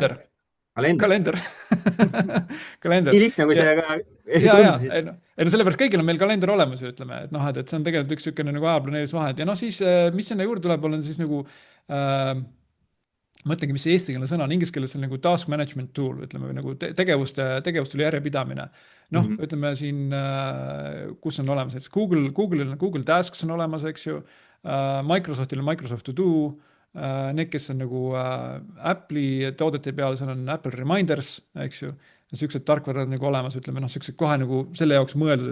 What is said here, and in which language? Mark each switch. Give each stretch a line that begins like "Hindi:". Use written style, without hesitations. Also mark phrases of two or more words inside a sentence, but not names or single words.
Estonian: Kalender. Nii lihtne, kui see ka tundus. No sellepärast kõigil on meil kalender olemas, ütleme, et noh, et see on tegelikult üks niisugune nagu ajaplaneerimisvahend ja noh, siis mis sinna juurde tuleb, on siis nagu mõtlengi, mis see eestikeelne sõna on, inglise keeles on nagu
English: task management tool,
Estonian: ütleme, või nagu tegevuste järjepidamine. Noh, ütleme siin, kus on olemas, et Google Tasks on olemas, eks ju, Microsoftil on Microsoft To Do, need, kes on nagu Apple'i toodete peal, seal on Apple Reminders, eks ju, ja sellised tarkvarad nagu olemas, ütleme, noh, sellised kohe nagu selle jaoks mõeldud,